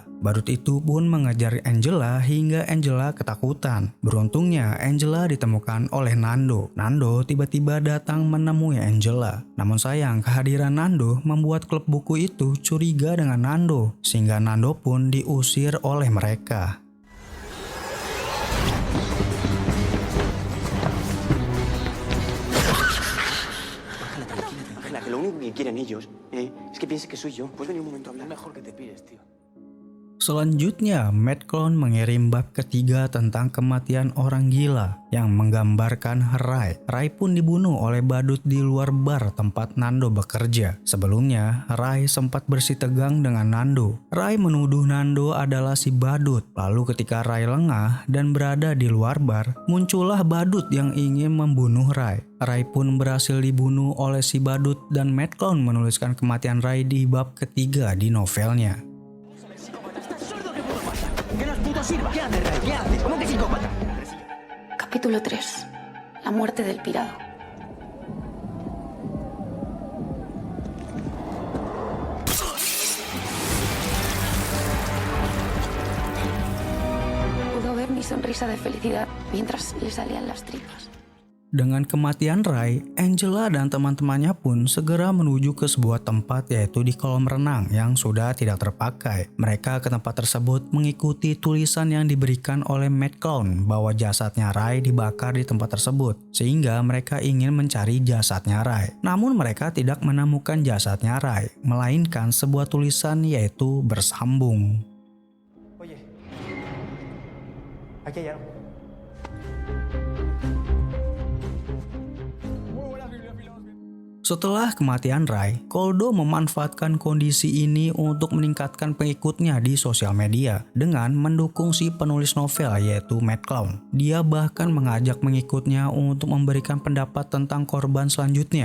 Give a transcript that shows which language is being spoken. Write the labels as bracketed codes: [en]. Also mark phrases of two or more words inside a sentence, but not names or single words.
[id] Badut itu pun mengejar Angela hingga Angela ketakutan. Beruntungnya Angela ditemukan oleh Nando. Nando tiba-tiba datang menemui Angela. Namun sayang kehadiran Nando membuat klub buku itu curiga dengan Nando sehingga Nando pun diusir oleh mereka. [es] Que lo único que quieren ellos es que pienses que soy yo. ¿Puedes venir un momento a hablar? Mejor que te pires, tío. [id] Selanjutnya, Mad Clown mengirim bab ketiga tentang kematian orang gila yang menggambarkan Ray. Ray pun dibunuh oleh badut di luar bar tempat Nando bekerja. Sebelumnya, Ray sempat bersitegang dengan Nando. Ray menuduh Nando adalah si badut. Lalu ketika Ray lengah dan berada di luar bar, muncullah badut yang ingin membunuh Ray. Ray pun berhasil dibunuh oleh si badut dan Mad Clown menuliskan kematian Ray di bab ketiga di novelnya. [es] Capítulo 3. La muerte del pirado. Pudo ver mi sonrisa de felicidad mientras le salían las tripas. [id] Dengan kematian Ray, Angela dan teman-temannya pun segera menuju ke sebuah tempat yaitu di kolam renang yang sudah tidak terpakai. Mereka ke tempat tersebut mengikuti tulisan yang diberikan oleh Mad Clown bahwa jasadnya Ray dibakar di tempat tersebut, sehingga mereka ingin mencari jasadnya Ray. Namun mereka tidak menemukan jasadnya Ray, melainkan sebuah tulisan yaitu bersambung. [es] Oye, aquí hay algo. [id] Setelah kematian Ray, Koldo memanfaatkan kondisi ini untuk meningkatkan pengikutnya di sosial media dengan mendukung si penulis novel yaitu Mad Clown. Dia bahkan mengajak pengikutnya untuk memberikan pendapat tentang korban selanjutnya.